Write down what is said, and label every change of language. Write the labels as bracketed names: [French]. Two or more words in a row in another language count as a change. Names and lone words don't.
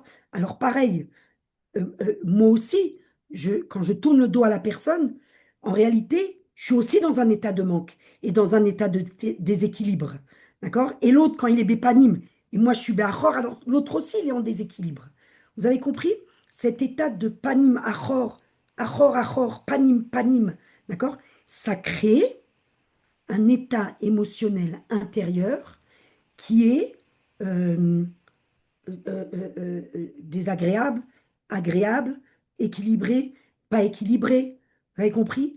[French] Alors pareil, moi aussi, quand je tourne le dos à la personne, en réalité, je suis aussi dans un état de manque et dans un état de déséquilibre. D'accord? Et l'autre, quand il est bépanime, et moi je suis béachor, alors l'autre aussi, il est en déséquilibre. Vous avez compris? Cet état de [Hebrew] פנים, אחור, אחור, אחור, פנים, פנים, [French] d'accord? Ça crée un état émotionnel intérieur qui est euh, désagréable, agréable, équilibré, pas équilibré. Vous avez compris?